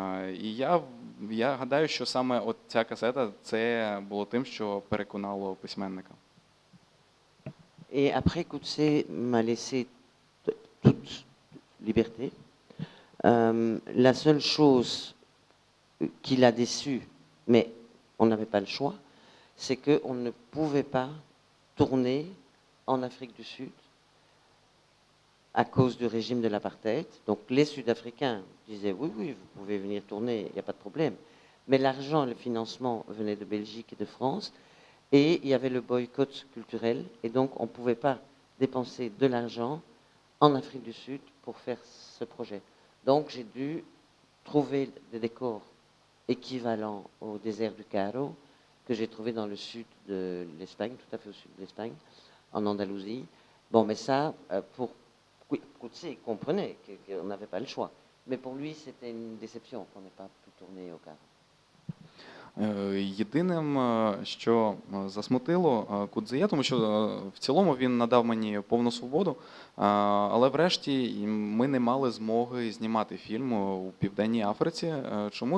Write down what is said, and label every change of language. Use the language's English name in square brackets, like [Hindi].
[Ukrainian] І я гадаю, що саме от ця касета, це було тим, що переконало письменника. [French] Et après, Coetzee m'a laissé toute liberté. La seule chose qui l'a déçu, mais on n'avait pas le choix, c'est qu'on ne pouvait pas tourner en Afrique du Sud à cause du régime de l'apartheid. Donc les Sud-Africains disaient oui, oui, vous pouvez venir tourner, il n'y a pas de problème. Mais l'argent, le financement venait de Belgique et de France, et il y avait le boycott culturel, et donc on ne pouvait pas dépenser de l'argent en Afrique du Sud pour faire ce projet. Donc j'ai dû trouver des décors équivalents au désert du Cairo que j'ai trouvé dans le sud de l'Espagne, tout à fait au sud de l'Espagne, en Andalousie. Bon, mais ça, pour Coetzee, comprenait qu'on n'avait pas le choix. Mais pour lui, c'était une déception qu'on n'ait pas pu tourner au Caire. [Ukrainian] Єдиним, що засмутило Кудзея, тому що в цілому він надав мені повну свободу, але врешті ми не мали змоги знімати фільм у Південній Африці. Чому?